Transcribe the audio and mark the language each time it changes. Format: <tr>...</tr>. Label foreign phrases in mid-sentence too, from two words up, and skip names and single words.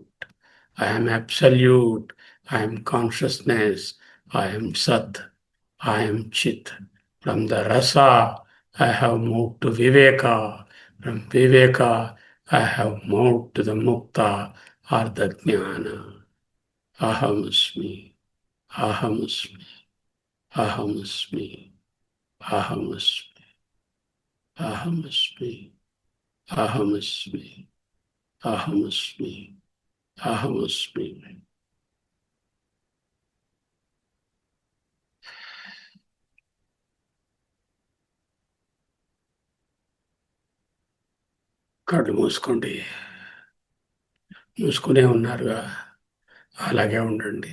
<en>I am absolute. I am consciousness. I am Sat. I am Chit. From the Rasa, I have moved to Viveka. From Viveka, I have moved to the Mukta or the Jnana.</en> <sa>Ahamasmi. Ahamasmi. Ahamasmi. Ahamasmi. Ahamasmi. Ahamasmi. Ahamasmi. Ahamasmi.</sa> <te>కళ్ళు మూసుకోండి. మూసుకునే ఉన్నారుగా, అలాగే ఉండండి.</te>